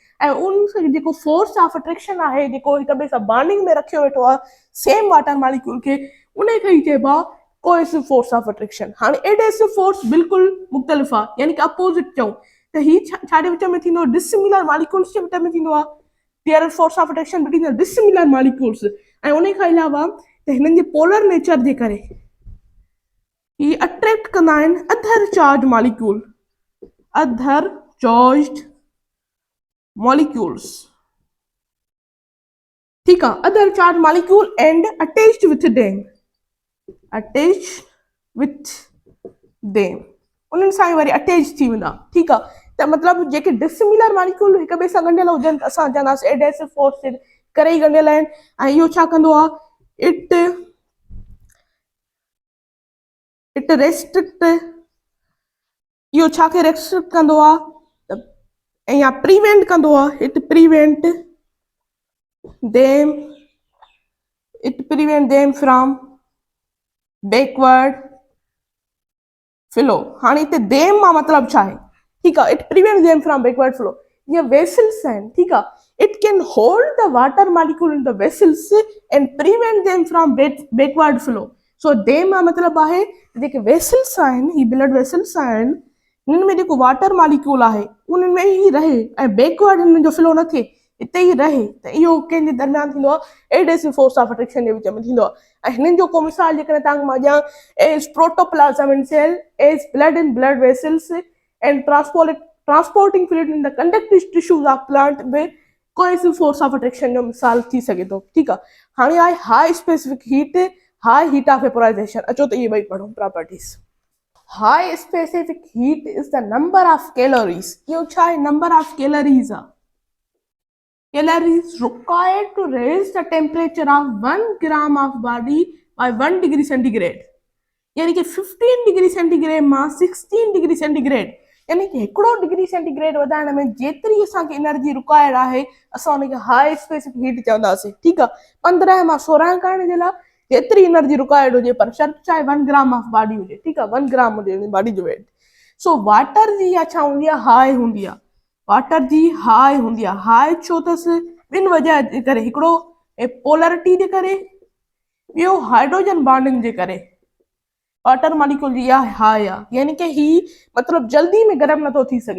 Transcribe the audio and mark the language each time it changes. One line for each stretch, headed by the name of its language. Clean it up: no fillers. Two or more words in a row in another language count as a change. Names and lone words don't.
Sindhi: ऐं उन जेको
English: force of attraction
Sindhi: आहे, जेको हिक ॿिए सां बॉन्डिंग में रखियो वेठो आहे
English: same water molecule
Sindhi: खे, उन खे ई चइबो आहे
English: cohesive force of attraction.
Sindhi: हाणे
English: adhesive force
Sindhi: बिल्कुलु मुख़्तलिफ़ आहे, यानी कि अपोज़िट चऊं त ही छाजे विच में थींदो,
English: dissimilar molecules
Sindhi: जे विच में थींदो आहे।
English: there is force of attraction between the dissimilar molecules.
Sindhi: ऐं उन खां अलावा त हिननि जे
English: polar nature
Sindhi: जे करे ही अट्रैक्ट कंदा आहिनि
English: other charge molecule, other charged molecules,
Hindi: ठीक है,
English: other charged molecule and attached with them,
Sindhi: उन्हनि सां वरी अटैच थी वेंदा, ठीक आहे। त मतिलबु जेके
English: dissimilar molecule
Sindhi: हिक ॿिए सां ॻंढियल हुजनि त असां चवंदासीं
English: adhesive force
Sindhi: जे करे ई ॻंढियल आहिनि। ऐं इहो छा कंदो आहे,
English: it restrict,
Sindhi: इहो छा खे रेस्ट्रिक्ट कंदो आहे, या प्रिवेंट कंदो आहे,
English: it prevent them from backward flow.
Sindhi: हाणे हिते देम मां मतिलबु छा आहे, ठीकु आहे,
English: it prevent them from backward flow.
Sindhi: ये वेसल्स आहिनि, ठीकु आहे,
English: it can hold the water molecule in the vessels and prevent them from backward flow.
Sindhi: सो देम मां मतिलबु आहे जेके वेसल्स आहिनि, ही
English: blood vessels
Sindhi: आहिनि, हिननि में जेको
English: water molecule
Sindhi: आहे उन्हनि में ई रहे ऐं बैकवर्ड हिननि जो फ्लो न थिए, हिते ई रहे, त इहो कंहिंजे दरमियान थींदो आहे,
English: adhesive force of attraction
Sindhi: जे विच में थींदो आहे। ऐं हिननि जो को मिसाल जेकॾहिं तव्हांखे मां ॾियां,
English: as protoplasm in cell, as blood in blood vessels and transporting fluid in the conductive tissues of plant में cohesive force of attraction
Sindhi: जो मिसाल थी सघे थो, ठीकु आहे। हाणे आहे
English: high specific heat, high heat of vaporization.
Sindhi: अचो त इहे ॿई पढ़ूं प्रॉपर्टीज़।
English: High specific heat is the number of calories.
Sindhi: इहो छा आहे,
English: number of calories
Sindhi: आहे,
English: calories required to raise the temperature of 1 gram of body by 1 degree centigrade.
Sindhi: यानी कि 15
English: degree centigrade
Sindhi: मां 16
English: degree centigrade
Sindhi: यानी कि 1
English: degree centigrade
Sindhi: वधाइण में जेतिरी असांखे
English: energy required
Sindhi: आहे असां उनखे
English: high specific heat
Sindhi: चवंदासीं। ठीकु आहे, 15 मां 16 करण जे लाइ जेतिरी
English: energy required
Sindhi: हुजे, पर शर्त चाहे 1
English: gram of body
Sindhi: हुजे। ठीकु आहे, 1 ग्राम हुजे बॉडी जो वेट। सो वाटर जी इहा छा हूंदी आहे, हाई हूंदी आहे। वाटर जी हाई हूंदी आहे। हाई छो अथसि, ॿिनि वजह जे करे। हिकिड़ो पोलरिटी जे करे, ॿियो
English: hydrogen bonding
Sindhi: जे करे।
English: water molecule
Sindhi: जी इहा हाई आहे, यानी कि ही मतिलबु जल्दी में गरम नथो थी सघे।